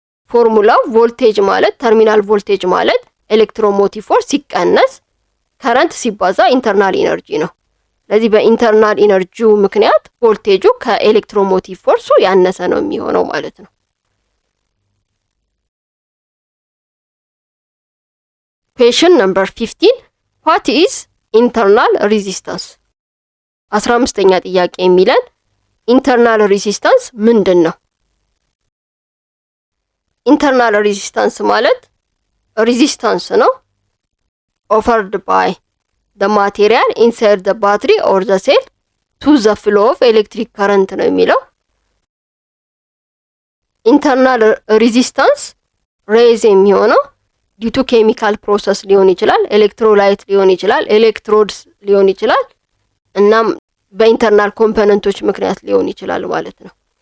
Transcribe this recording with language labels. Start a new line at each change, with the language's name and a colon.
Amharic: ፎርሙላው ቮልቴጅ ማለት ተርሚናል ቮልቴጅ ማለት ኤሌክትሮሞቲቭ ፎርስ ሲቀነስ ከረንት ሲባዛ ኢንተርናል ኢነርጂ ነው። ስለዚህ በኢንተርናል ኢነርጂው ምክንያት ቮልቴጁ ከኤሌክትሮሞቲቭ ፎርሱ ያነሰ ነው የሚሆነው ማለት ነው።
English: Question number 15. What is internal resistance?
Amharic: 15ኛ ጥያቄ የሚለን ኢንተርናል ሬዚስታንስ ምንድነው? ኢንተርናል ሬዚስታንስ ማለት ሬዚስታንስ ነው
English: offered by the material inside the battery or the cell to the flow of electric current
Amharic: ነው የሚለው። ኢንተርናል ሬዚስታንስ ሬዝ የሚሆነው ዲቱ ኬሚካል ፕሮሰስ ሊሆን ይችላል፣ ኤሌክትሮላይት ሊሆን ይችላል፣ ኤሌክትሮድስ ሊሆን ይችላል፣ እናም በኢንተርናል ኮምፖነንቶች ምክንያት ሊሆን ይችላል ማለት ነው።